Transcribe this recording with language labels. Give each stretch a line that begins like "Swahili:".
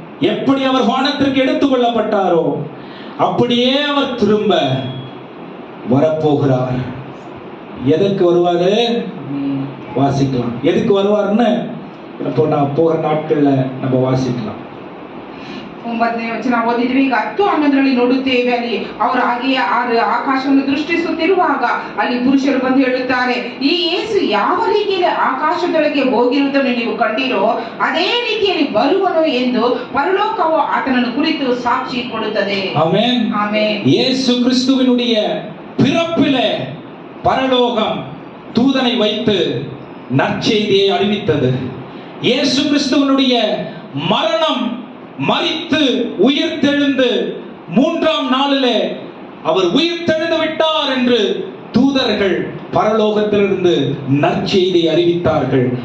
Tamil: எப்படி அவர் வானத்திற்கு எடுத்துக் கொள்ளப்பட்டாரோ அப்படியே அவர் திரும்ப வரப்போகிறார். எதற்கு வருவாரு? வாசிக்கலாம். எதுக்கு வருவார்னு இப்போ நான் போகிற நாட்கள்ல நம்ம வாசிக்கலாம்.
Kannada: 9ನೇ ವಚನ ಓದಿದ್ವಿ. ಈಗ 10-11ರಲ್ಲಿ ನೋಡುತ್ತೇವೆ. ಅಲ್ಲಿ ಅವರು ಹಾಗೆಯೇ ಆಕಾಶವನ್ನು ದೃಷ್ಟಿಸುತ್ತಿರುವಾಗ ಅಲ್ಲಿ ಪುರುಷರು ಬಂದು ಹೇಳುತ್ತಾರೆ, ಈ ಯೇಸು ಯಾವ ರೀತಿಯಲ್ಲಿ ಆಕಾಶದೊಳಗೆ ಹೋಗಿರುವುದನ್ನು ನೀವು ಕಂಡಿರೋ ಅದೇ ರೀತಿಯಲ್ಲಿ ಬರುವನು ಎಂದು ಪರಲೋಕವು ಆತನನ್ನು ಕುರಿತು ಸಾಕ್ಷಿ ಕೊಡುತ್ತದೆ.
Tamil: ஆமென். ஆமென். இயேசு கிறிஸ்துவினுடைய பிறப்பிலே பரலோகம் தூதனை வைத்து நற்செய்தியை அறிவித்தது. இயேசு கிறிஸ்துவினுடைய மரணம், மரித்து உயிர்த்தெழுந்து 3ஆம் நாளிலே அவர் உயிர்த்தெழுந்து விட்டார் என்று தூதர்கள் பரலோகத்திலிருந்து நற்செய்தியை அறிவித்தார்கள்.